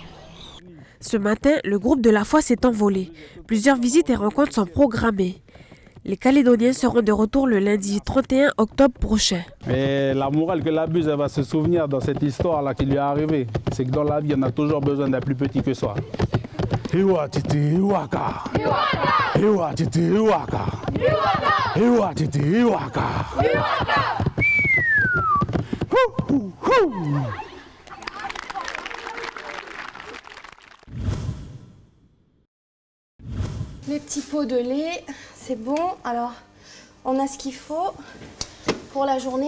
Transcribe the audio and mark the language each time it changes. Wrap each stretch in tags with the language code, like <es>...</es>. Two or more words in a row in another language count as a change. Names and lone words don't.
<fr>Ce matin, le groupe de la foi s'est envolé. Plusieurs visites et rencontres sont programmées. Les Calédoniens seront de retour le lundi 31 octobre prochain. Et la morale que la Buse va se souvenir dans cette histoire-là qui lui est arrivée, c'est que dans la vie, on a toujours besoin d'un plus petit que soi. Iwa titi iwaka. Iwa titi iwaka. Iwa titi iwaka. Les petits pots de lait, c'est bon. Alors, on a ce qu'il faut pour la journée.</fr>